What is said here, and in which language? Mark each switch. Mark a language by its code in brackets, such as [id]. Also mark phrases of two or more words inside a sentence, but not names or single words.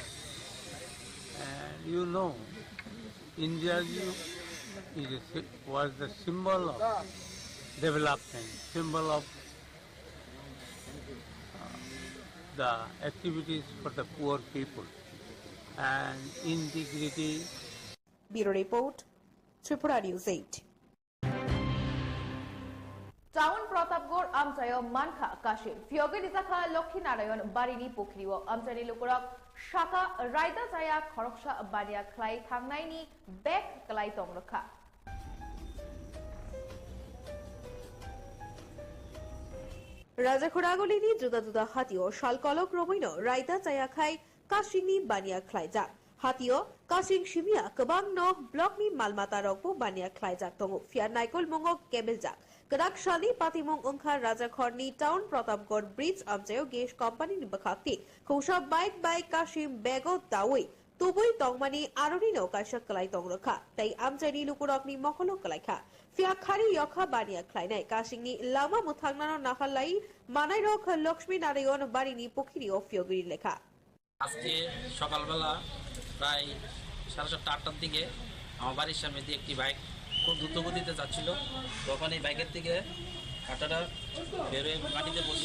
[en] And you know, Indira was the symbol of development, symbol of the activities for the poor people and integrity. Bureau Report, Tripura News 8. [trp] টাউন প্রতাপগড় আমচায় মানখা কাশিম ফিয়গে নিজাখা লক্ষ্মীনারায়ণ বাড়িনি পুখরিও আমচানি লোকরক শাখা রায়দা জায়া খরকসা বানিয়া খ্লাই থাংনাইনি বেক ক্লাই তংরখা রাজাখোরাগলিনি জুদা জুদা হাতিও শালকলক রমৈন রায়দা জায়া খাই কাশিংনি বানিয়া খ্লাই যাক হাতিও কাশিং সিমিয়া কবাং ন ব্লকনি মালমাতা রকবো বানিয়া খ্লাই যাক তঙ্গ ফিয়ার নাইকল মঙ্গক কেবেল যাক গদাক শালি পাতিমং ওংখার রাজাখরনি টাউন প্রতাপগড় ব্রিজ আমচায় [en] gas company [trp] নিবখাক্তি খৌসা বাইক কাশিম বেগো দাওই তুবুই তংমানি আরনি নৌকাশা কলাই তংরখা তাই আমচাইনি লুকুরকনি মকল কলাইখা ফিয়া খারি ইয়খা বানিয়া খ্লাইনাই কাশিংনি লামা মুথাংনানো নাখালাই মানাই রক লক্ষ্মী নারায়ণ বাড়িনি পুখিরি ও ফিয়গিরি লেখা। [bn] আজকে সকালবেলা প্রায় 7:30-8টার দিকে আমার বাড়ির সামনে দিয়ে একটি বাইক খুব দ্রুত গতিতে যাচ্ছিল। তখন এই বাইকের থেকে কাঁটাটা বেরোয় মাটিতে পড়ছে।